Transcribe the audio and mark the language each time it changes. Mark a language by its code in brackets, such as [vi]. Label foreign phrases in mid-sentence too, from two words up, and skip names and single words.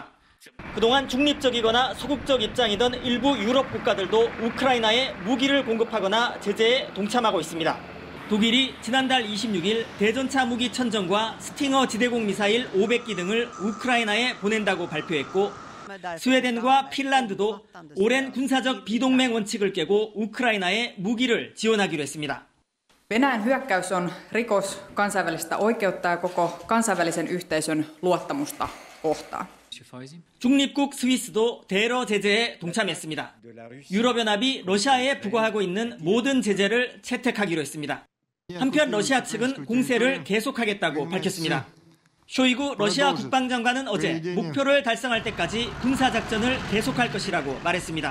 [ko] 그동안 중립적이거나 소극적 입장이던 일부 유럽 국가들도 우크라이나에 무기를 공급하거나 제재에 동참하고 있습니다. 독일이 지난달 26일 대전차 무기 1000정과 스팅어 지대공 미사일 500기 등을 우크라이나에 보낸다고 발표했고 스웨덴과 핀란드도 오랜 군사적 비동맹 원칙을 깨고 우크라이나에 무기를 지원하기로 했습니다. [fi] Venäjän hyökkäys on rikos kansainvälistä oikeutta ja koko kansainvälisen yhteisön luottamusta kohtaan. [ko] 중립국 스위스도 대러 제재에 동참했습니다. 유럽연합이 러시아에 부과하고 있는 모든 제재를 채택하기로 했습니다. 한편 러시아 측은 공세를 계속하겠다고 밝혔습니다. 쇼이구 러시아 국방장관은 어제 목표를 달성할 때까지 군사작전을 계속할 것이라고 말했습니다.